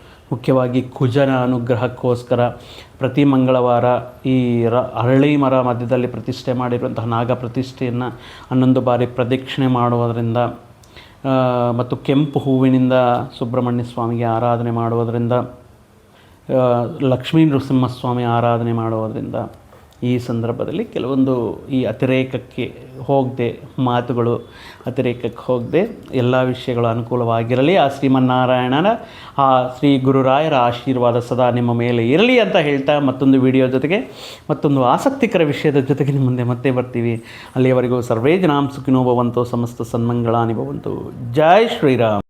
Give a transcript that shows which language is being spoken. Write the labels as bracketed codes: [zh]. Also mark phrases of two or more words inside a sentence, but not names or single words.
[kn] ಮುಖ್ಯವಾಗಿ ಕುಜನ ಅನುಗ್ರಹಕ್ಕೋಸ್ಕರ ಪ್ರತಿ ಮಂಗಳವಾರ ಈ ಅರಳಿ ಮರ ಮಧ್ಯದಲ್ಲಿ ಪ್ರತಿಷ್ಠೆ ಮಾಡಿರುವಂತಹ ನಾಗ ಪ್ರತಿಷ್ಠೆಯನ್ನು 11 ಬಾರಿ ಪ್ರದಕ್ಷಿಣೆ ಮಾಡುವುದರಿಂದ ಮತ್ತು ಕೆಂಪು ಹೂವಿನಿಂದ ಸುಬ್ರಹ್ಮಣ್ಯ ಸ್ವಾಮಿಗೆ ಆರಾಧನೆ ಮಾಡುವುದರಿಂದ, ಲಕ್ಷ್ಮೀ ನೃಸಿಂಹಸ್ವಾಮಿ ಆರಾಧನೆ ಮಾಡುವುದರಿಂದ ಈ ಸಂದರ್ಭದಲ್ಲಿ ಕೆಲವೊಂದು ಈ ಅತಿರೇಕಕ್ಕೆ ಹೋಗದೆ, ಮಾತುಗಳು ಅತಿರೇಕಕ್ಕೆ ಹೋಗದೆ ಎಲ್ಲ ವಿಷಯಗಳು ಅನುಕೂಲವಾಗಿರಲಿ. ಆ ಶ್ರೀಮನ್ನಾರಾಯಣನ ಆ ಶ್ರೀ ಗುರುರಾಯರ ಆಶೀರ್ವಾದ ಸದಾ ನಿಮ್ಮ ಮೇಲೆ ಇರಲಿ ಅಂತ ಹೇಳ್ತಾ ಮತ್ತೊಂದು ವಿಡಿಯೋ ಜೊತೆಗೆ ಮತ್ತೊಂದು ಆಸಕ್ತಿಕರ ವಿಷಯದ ಜೊತೆಗೆ ನಿಮ್ಮ ಮುಂದೆ ಮತ್ತೆ ಬರ್ತೀವಿ. [sa] ಅಲ್ಲಿಯವರೆಗೂ ಸರ್ವೇ ಜನಾಂ ಸುಖಿನೋ ಭವಂತು, ಸಮಸ್ತ ಸನ್ಮಂಗಳಾನಿ ಭವಂತು. [kn] ಜೈ ಶ್ರೀರಾಮ್.